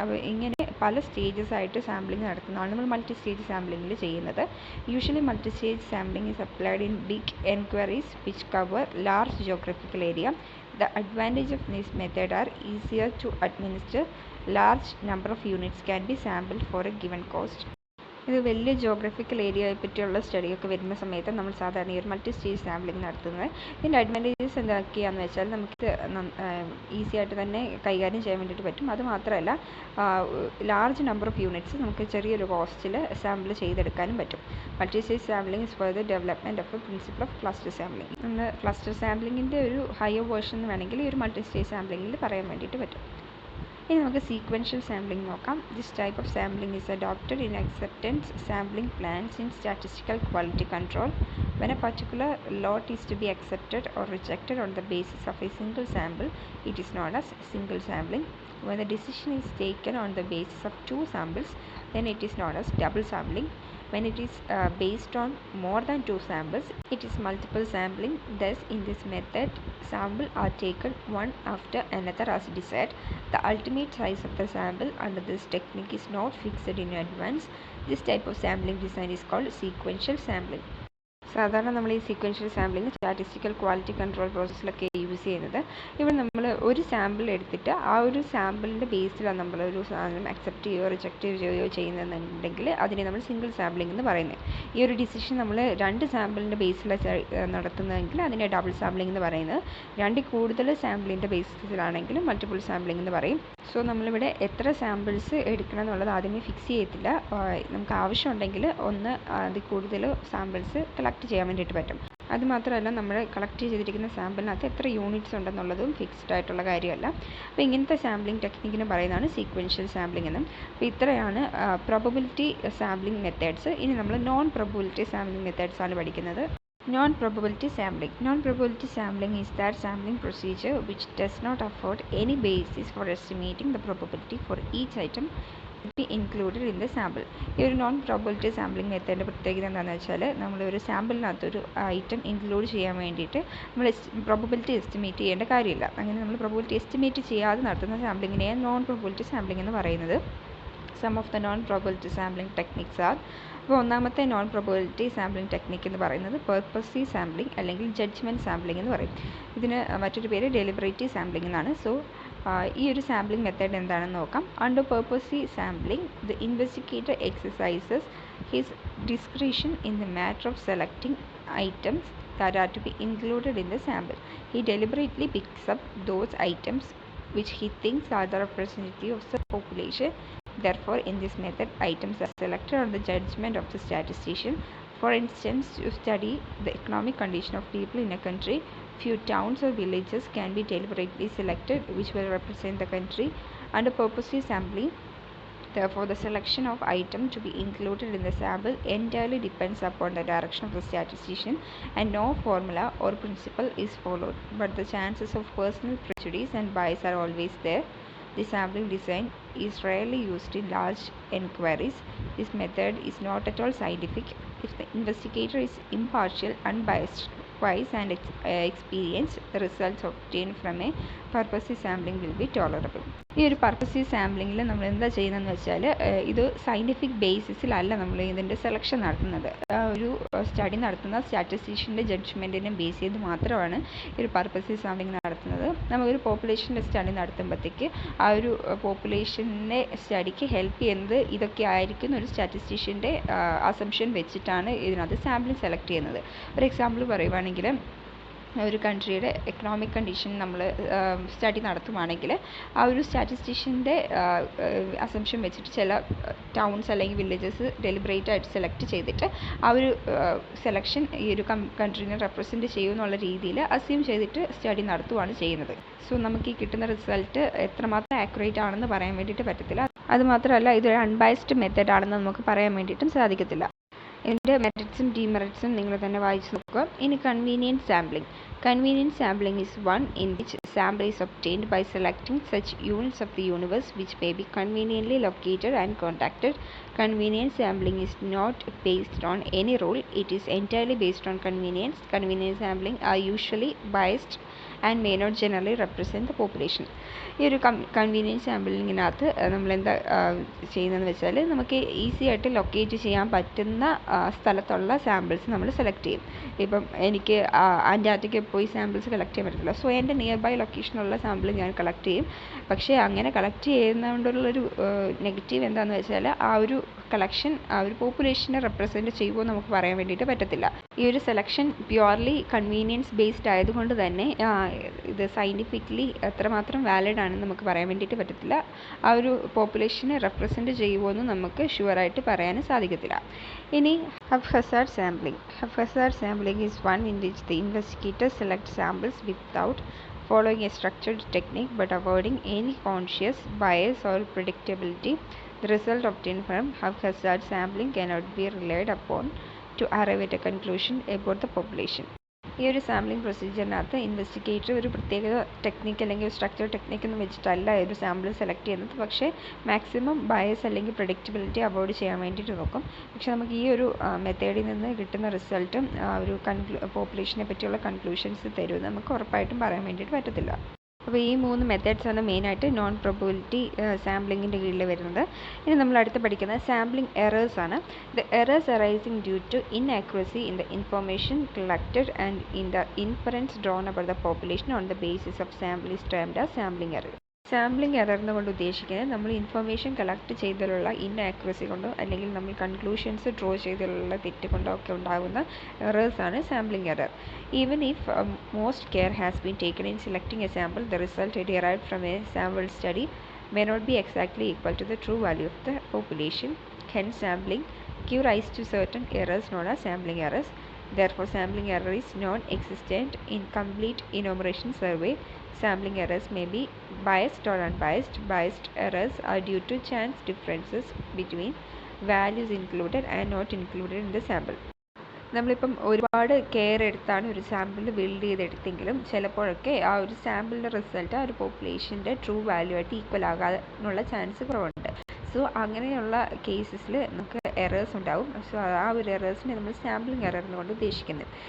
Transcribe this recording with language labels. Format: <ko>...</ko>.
<ml>അപ്പോൾ ഇങ്ങനെ പല സ്റ്റേജസ് ആയിട്ട് സാമ്പിളിംഗ് നടത്തുന്നതാണ് നമ്മൾ മൾട്ടി സ്റ്റേജ് സാമ്പിളിംഗിൽ ചെയ്യുന്നത്.</ml> <en>Usually multi stage sampling is applied in big enquiries which cover large geographical area. The advantage of this method are easier to administer. Large number of units can be sampled for a given cost.</en> <ml>ഇത് വലിയ geographical ഏരിയയെ പറ്റിയുള്ള സ്റ്റഡിയൊക്കെ വരുന്ന സമയത്ത് നമ്മൾ സാധാരണ ഈ ഒരു multi stage sampling നടത്തുന്നത്. ഇതിൻ്റെ അഡ്വാൻറ്റേജസ് എന്തൊക്കെയാണെന്ന് വെച്ചാൽ നമുക്ക് ഈസി ആയിട്ട് തന്നെ കൈകാര്യം ചെയ്യാൻ വേണ്ടിയിട്ട് പറ്റും. അതുമാത്രമല്ല ലാർജ് നമ്പർ ഓഫ് യൂണിറ്റ്സ് നമുക്ക് ചെറിയൊരു കോസ്റ്റിൽ സാമ്പിൾ ചെയ്തെടുക്കാനും പറ്റും.</ml> <en>Multi stage sampling is for the development of a principle of cluster sampling.</en> <ml>നമ്മൾ ക്ലസ്റ്റർ സാമ്പിളിങ്ങിൻ്റെ ഒരു ഹയർ വേർഷൻ എന്ന് വേണമെങ്കിൽ ഈ ഒരു മൾട്ടി സ്റ്റേജ് സാമ്പിളിങ്ങിൽ പറയാൻ വേണ്ടിയിട്ട് പറ്റും. ഇനി നമുക്ക് സീക്വൻഷ്യൽ സാമ്പിളിംഗ് നോക്കാം.</ml> <en>This type of sampling is adopted in acceptance sampling plans in statistical quality control. When a particular lot is to be accepted or rejected on the basis of a single sample, it is known as single sampling. When the decision is taken on the basis of two samples, then it is known as double sampling. When it is based on more than two samples, it is multiple sampling. Thus, in this method, samples are taken one after another as desired. The ultimate size of the sample under this technique is not fixed in advance. This type of sampling design is called sequential sampling.</en> <ml>സാധാരണ നമ്മൾ ഈ sequential sampling statistical quality control പ്രോസസ്സിലൊക്കെ use ചെയ്യുന്നത്. ഇവിടെ നമ്മൾ ഒരു sample എടുത്തിട്ട് ആ ഒരു സാമ്പിളിൻ്റെ ബേസിലാണ് നമ്മൾ ഒരു സാധനം അക്സെപ്റ്റ് ചെയ്യുകയോ റിജക്റ്റ് ചെയ്യുകയോ ചെയ്യുന്നതെന്നുണ്ടെങ്കിൽ അതിനെ നമ്മൾ സിംഗിൾ സാമ്പിളിംഗ് എന്ന് പറയുന്നത്. ഈ ഒരു ഡിസിഷൻ നമ്മൾ രണ്ട് സാമ്പിളിൻ്റെ ബേസിലാണ് നടത്തുന്നതെങ്കിൽ അതിനെ ഡബിൾ സാമ്പിളിംഗ് എന്ന് പറയുന്നത്. രണ്ടിൽ കൂടുതൽ സാമ്പിളിൻ്റെ ബേസിസിലാണെങ്കിൽ മൾട്ടിപ്പിൾ സാമ്പിളിംഗ് എന്ന് പറയും. സോ നമ്മളിവിടെ എത്ര സാമ്പിൾസ് എടുക്കണം എന്നുള്ളത് ആദ്യമേ ഫിക്സ് ചെയ്യത്തില്ല. നമുക്ക് ആവശ്യമുണ്ടെങ്കിൽ ഒന്ന് അതിൽ കൂടുതൽ സാമ്പിൾസ് കളക്ട് ചെയ്യാൻ വേണ്ടിയിട്ട് പറ്റും. അതുമാത്രമല്ല നമ്മൾ കളക്ട് ചെയ്തിരിക്കുന്ന സാമ്പിളിനകത്ത് എത്ര യൂണിറ്റ്സ് ഉണ്ടെന്നുള്ളതും ഫിക്സ്ഡ് ആയിട്ടുള്ള കാര്യമല്ല. അപ്പോൾ ഇങ്ങനത്തെ സാമ്പിളിംഗ് ടെക്നിക്കിന് പറയുന്നതാണ് സീക്വൻഷ്യൽ സാമ്പിളിംഗ് എന്നും. അപ്പോൾ ഇത്രയാണ് പ്രോബബിലിറ്റി സാമ്പിളിംഗ് മെത്തേഡ്സ്. ഇനി നമ്മൾ നോൺ പ്രോബബിലിറ്റി സാമ്പിളിംഗ് മെത്തേഡ്സ് ആണ് പഠിക്കുന്നത്.</ml> <en>Non-probability sampling. Non-probability sampling is that sampling procedure which does not afford any basis for estimating the probability for each item to be included in the sample.</en> <ml>ഈ ഒരു non probability sampling മെത്തേഡിൻ്റെ പ്രത്യേകത എന്താണെന്ന് വെച്ചാൽ നമ്മളൊരു സാമ്പിളിനകത്തൊരു item include ചെയ്യാൻ വേണ്ടിയിട്ട് നമ്മൾ probability estimate ചെയ്യേണ്ട കാര്യമില്ല. അങ്ങനെ നമ്മൾ പ്രോബബിലിറ്റി എസ്റ്റിമേറ്റ് ചെയ്യാതെ നടത്തുന്ന സാമ്പിളിങ്ങിനെയാണ് നോൺ പ്രോബബിലിറ്റി സാമ്പിളിംഗ് എന്ന് പറയുന്നത്.</ml> <en>Some of the non probability sampling techniques are.</en> <ml>അപ്പോൾ ഒന്നാമത്തെ നോൺ പ്രോബബിലിറ്റി സാമ്പിളിംഗ് ടെക്നിക്ക് എന്ന് പറയുന്നത് പേർപ്പസീവ് സാമ്പിളിംഗ് അല്ലെങ്കിൽ ജഡ്ജ്മെൻറ്റ് സാമ്പിളിംഗ് എന്ന് പറയും. ഇതിന് മറ്റൊരു പേര് ഡെലിബറേറ്റീവ് സാമ്പിളിംഗ് എന്നാണ്. സോ ഈ ഒരു സാമ്പിളിംഗ് മെത്തേഡ് എന്താണെന്ന് നോക്കാം.</ml> <en>Under purposive sampling the investigator exercises his discretion in the matter of selecting items that are to be included in the sample. He deliberately picks up those items which he thinks are the representative of the population. Therefore, in this method, items are selected on the judgment of the statistician. For instance, to study the economic condition of people in a country, few towns or villages can be deliberately selected which will represent the country. Under purposive sampling, therefore, the selection of item to be included in the sample entirely depends upon the direction of the statistician, and no formula or principle is followed. But the chances of personal prejudice and bias are always there. The sampling design is rarely used in large inquiries. This method is not at all scientific. If the investigator is impartial, unbiased, wise, and experienced, the results obtained from a purposive sampling will be tolerable.</en> <ml>ഈ ഒരു purposive സാമ്പിളിങ്ങിൽ നമ്മൾ എന്താ ചെയ്യുന്നതെന്ന് വെച്ചാൽ ഇത് scientific ബേസിസിലല്ല നമ്മൾ ഇതിൻ്റെ selection നടത്തുന്നത്. ഒരു സ്റ്റഡി നടത്തുന്ന സ്റ്റാറ്റിസ്റ്റീഷ്യൻ്റെ ജഡ്ജ്മെൻറ്റിനെ ബേസ് ചെയ്ത് മാത്രമാണ് ഈ ഒരു പർപ്പസീവ് സാമ്പിളിങ് നടത്തുന്നത്. നമുക്കൊരു പോപ്പുലേഷൻ്റെ സ്റ്റഡി നടത്തുമ്പോഴത്തേക്ക് ആ ഒരു പോപ്പുലേഷനെ സ്റ്റഡിക്ക് ഹെൽപ്പ് ചെയ്യുന്നത് ഇതൊക്കെ ആയിരിക്കും ഒരു സ്റ്റാറ്റിസ്റ്റീഷ്യൻ്റെ അസംഷൻ വെച്ചിട്ടാണ് ഇതിനകത്ത് സാമ്പിളിങ് സെലക്ട് ചെയ്യുന്നത്. ഒരു എക്സാമ്പിൾ പറയുവാണെങ്കിൽ ഒരു കൺട്രിയുടെ എക്കണോമിക് കണ്ടീഷൻ നമ്മൾ സ്റ്റഡി നടത്തുവാണെങ്കിൽ ആ ഒരു സ്റ്റാറ്റിസ്റ്റീഷ്യൻ്റെ അസംഷൻ വെച്ചിട്ട് ചില ടൗൺസ് അല്ലെങ്കിൽ വില്ലേജസ് ഡെലിബറേറ്റ് ആയിട്ട് സെലക്ട് ചെയ്തിട്ട് ആ ഒരു സെലക്ഷൻ ഈ ഒരു കൺട്രീനെ റെപ്രസെൻറ്റ് ചെയ്യുമെന്നുള്ള രീതിയിൽ അസ്യൂം ചെയ്തിട്ട് സ്റ്റഡി നടത്തുകയാണ് ചെയ്യുന്നത്. സോ നമുക്ക് ഈ കിട്ടുന്ന റിസൾട്ട് എത്രമാത്രം ആക്യുറേറ്റ് ആണെന്ന് പറയാൻ വേണ്ടിയിട്ട് പറ്റത്തില്ല. അതുമാത്രമല്ല ഇതൊരു അൺബയസ്ഡ് മെത്തേഡ് ആണെന്ന് നമുക്ക് പറയാൻ വേണ്ടിയിട്ടും സാധിക്കത്തില്ല. ഇതിൻ്റെ മെറിറ്റ്സും ഡിമെറിറ്റ്സും നിങ്ങൾ തന്നെ വായിച്ച് നോക്കുക. ഇനി convenient sampling.</ml> <en>Convenient sampling is one in which sample is obtained by selecting such units of the universe which may be conveniently located and contacted. Convenient sampling is not based on any rule. It is entirely based on convenience. Convenient sampling are usually biased and may not generally represent the population.</en> <ml>ഈ ഒരു convenience സാമ്പിളിങ്ങിനകത്ത് നമ്മളെന്താ ചെയ്യുന്നതെന്ന് വെച്ചാൽ നമുക്ക് easy ആയിട്ട് locate ചെയ്യാൻ പറ്റുന്ന സ്ഥലത്തുള്ള സാമ്പിൾസ് നമ്മൾ സെലക്ട് ചെയ്യും. ഇപ്പം എനിക്ക് അന്റാർട്ടിക്കയിൽ പോയി സാമ്പിൾസ് കളക്ട് ചെയ്യാൻ പറ്റത്തില്ല. സോ എൻ്റെ നിയർ ബൈ ലൊക്കേഷനുള്ള സാമ്പിൾ ഞാൻ കളക്ട് ചെയ്യും. പക്ഷേ അങ്ങനെ കളക്ട് ചെയ്യുന്നതുകൊണ്ടുള്ളൊരു നെഗറ്റീവ് എന്താണെന്ന് വെച്ചാൽ ആ ഒരു കളക്ഷൻ ആ ഒരു പോപ്പുലേഷനെ റെപ്രസെൻറ്റ് ചെയ്യുമോ നമുക്ക് പറയാൻ വേണ്ടിയിട്ട് പറ്റത്തില്ല. ഈ ഒരു സെലക്ഷൻ പ്യുവർലി കൺവീനിയൻസ് ബേസ്ഡ് ആയതുകൊണ്ട് തന്നെ ഇത് സയൻറ്റിഫിക്കലി എത്രമാത്രം വാലിഡ് ആണെന്ന് നമുക്ക് പറയാൻ വേണ്ടിയിട്ട് പറ്റത്തില്ല. ആ ഒരു പോപ്പുലേഷനെ റെപ്രസെൻറ്റ് ചെയ്യുമോ എന്ന് നമുക്ക് ഷുവറായിട്ട് പറയാനും സാധിക്കത്തില്ല. ഇനി Hazard sampling.</ml> <en>Hazard sampling is one in which the investigator select samples without following a structured technique but avoiding any conscious bias or predictability. The result obtained from haphazard sampling cannot be relied upon to arrive at a conclusion about the population.</en> <ml>ഈ ഒരു sampling പ്രൊസീജിയറിനകത്ത് investigator ഒരു പ്രത്യേക technique അല്ലെങ്കിൽ ഒരു structure ടെക്നിക്കൊന്നും വെച്ചിട്ടല്ല ഒരു sample select ചെയ്യുന്നത്. പക്ഷേ maximum bias അല്ലെങ്കിൽ പ്രഡിക്റ്റബിലിറ്റി അവോയ്ഡ് ചെയ്യാൻ വേണ്ടിയിട്ട് നോക്കും. പക്ഷേ നമുക്ക് ഈ ഒരു മെത്തേഡിൽ നിന്ന് കിട്ടുന്ന റിസൾട്ടും ഒരു പോപ്പുലേഷനെ പറ്റിയുള്ള കൺക്ലൂഷൻസ് തരുമെന്ന് നമുക്ക് ഉറപ്പായിട്ടും പറയാൻ വേണ്ടിയിട്ട് പറ്റത്തില്ല. അപ്പോൾ ഈ 3 മെത്തേഡ്സാണ് മെയിനായിട്ട് നോൺ പ്രോബബിലിറ്റി സാമ്പിളിങ്ങിൻ്റെ കീഴിൽ വരുന്നത്. ഇനി നമ്മൾ അടുത്ത് പഠിക്കുന്നത് സാമ്പിളിംഗ് എറേഴ്സ് ആണ്.</ml> <en>The errors arising due to inaccuracy in the information collected and in the inference drawn about the population on the basis of sample is termed as sampling error.</en> <ml>Sampling error എന്നുകൊണ്ട് ഉദ്ദേശിക്കുന്നത് നമ്മൾ information collect ചെയ്തതിലുള്ള ഇൻആക്യുറസി കൊണ്ടോ അല്ലെങ്കിൽ നമ്മൾ conclusions draw ചെയ്തതിലുള്ള തെറ്റ് കൊണ്ടോ ഒക്കെ ഉണ്ടാകുന്ന എറേഴ്സാണ് sampling error.</ml> <en>Even if most care has been taken in selecting a sample, the result derived from a sample study may not be exactly equal to the true value of the population. Hence, sampling give rise to certain errors known as sampling errors. Therefore, sampling error is non-existent in complete enumeration survey. Sampling errors may be biased or unbiased. Biased errors are due to chance differences between values included and not included in the sample.</en> <ml>നമ്മളിപ്പം ഒരുപാട് care എടുത്താണ് ഒരു sample build ചെയ്തെടുത്തെങ്കിലും ചിലപ്പോഴൊക്കെ ആ ഒരു സാമ്പിളിൻ്റെ result ആ ഒരു പോപ്പുലേഷൻ്റെ true value ആയിട്ട് ഈക്വൽ ആകാനുള്ള ചാൻസ് കുറവുണ്ട്. സോ അങ്ങനെയുള്ള കേസസിൽ നമുക്ക് എറേഴ്സ് ഉണ്ടാവും. സോ ആ ഒരു എറേഴ്സിനെ നമ്മൾ സാമ്പിളിംഗ് എറർ എന്നുകൊണ്ട് ഉദ്ദേശിക്കുന്നത്.</ml>